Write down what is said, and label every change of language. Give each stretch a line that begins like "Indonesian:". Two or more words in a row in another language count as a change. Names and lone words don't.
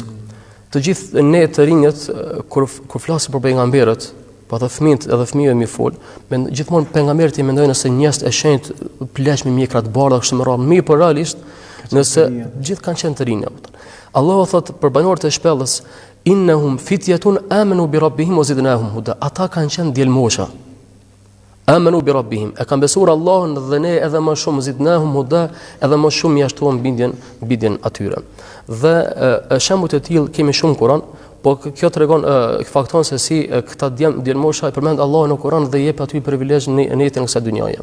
Albanian: Të gjithë ne të rinjët, kur flasim për pejgamberët, po edhe fëmijët edhe fëmijëve mi fol, gjithmonë pejgamberët i mendojnë se njerëz e shenjtë pleqë me mjekra të bardha kështu më radhë, mirë, por realisht nëse gjithë kanë qenë të rinj. Allahu thot për banorët e shpellës,
Arabic: إنهم فتية آمنوا بربهم وزدناهم هدى.
Albanian: Ata kanë qenë djelmosha.
Arabic: آمنوا بربهم,
Albanian: e kanë besuar Allahun dhe ne edhe më shumë
Arabic: زدناهم هدى,
Albanian: edhe më shumë jashtuam bindjen atyre. Dhe shembuj të tillë kemi shumë Kur'an, po kjo tregon fakton se si këta djelmosha e përmend Allahu në Kur'an dhe jep aty privilegj në jetën e kësaj dynjaje.